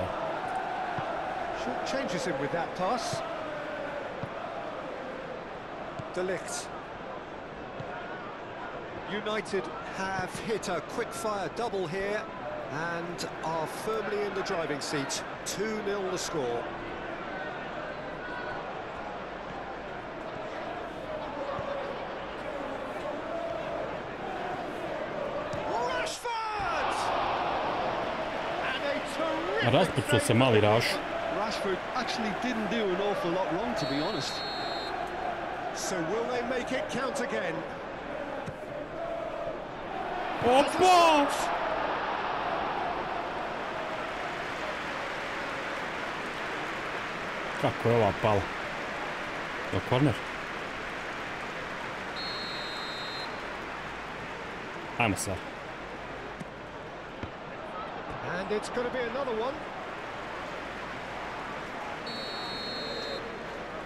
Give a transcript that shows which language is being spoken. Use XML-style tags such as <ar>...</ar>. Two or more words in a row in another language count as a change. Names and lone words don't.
<en>Changes him with that pass. De Ligt. United have hit a quick-fire double here and are firmly in the driving seat. 2-0 the score.</en> <hr>Raspucao se mali Raš.</hr> <en>Rashford actually didn't do an awful lot wrong, to be honest. So will they make it count again?</en> <hr>Opa! Kako je ova pala? Do korner. Ajmo sad.</hr> <en>And it's going to be another one.</en>